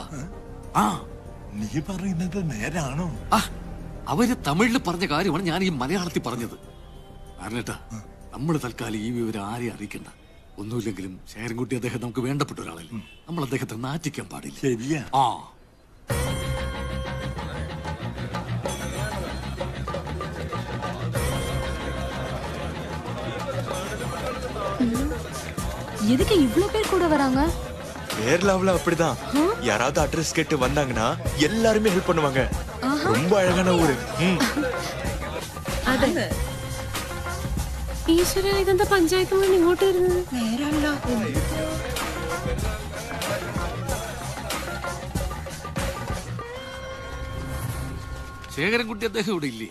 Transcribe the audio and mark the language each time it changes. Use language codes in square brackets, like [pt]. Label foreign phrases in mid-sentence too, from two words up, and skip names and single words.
[ml] നീ പറയുന്നത് നേരാണോ? അവര് തമിഴിൽ പറഞ്ഞ കാര്യമാണ് ഞാൻ ഈ മലയാളത്തിൽ പറഞ്ഞത്. ആരേട്ടാ, നമ്മൾ തൽക്കാലം ഈ വിവരം ആരെയും അറിയിക്കണ്ട. ഒന്നുമില്ലെങ്കിലും ശേഖരൻകുട്ടി അദ്ദേഹം നമുക്ക് വേണ്ടപ്പെട്ട ഒരാളല്ലേ. നമ്മൾ അദ്ദേഹത്തെ നാറ്റിക്കാൻ പാടില്ല. ശരിയാ. [ta] எதுக்கு இவ்ளோ பேர் கூட வராங்க? கேரளாவுல அப்படிதான். யாராவது அட்ரஸ் கேட்டு வந்தாங்கன்னா எல்லாருமே ஹெல்ப் பண்ணுவாங்க. ரொம்ப அழகான ஊரு. [ml] അതെ. ഈശ്വര, ഇതെന്താ പഞ്ചായത്ത് മുഴുവൻ ഇങ്ങോട്ട് വരുന്നത്? നേരല്ലോ. ശേഖരൻകുട്ടി അദ്ദേഹം ഇവിടെ ഇല്ലേ?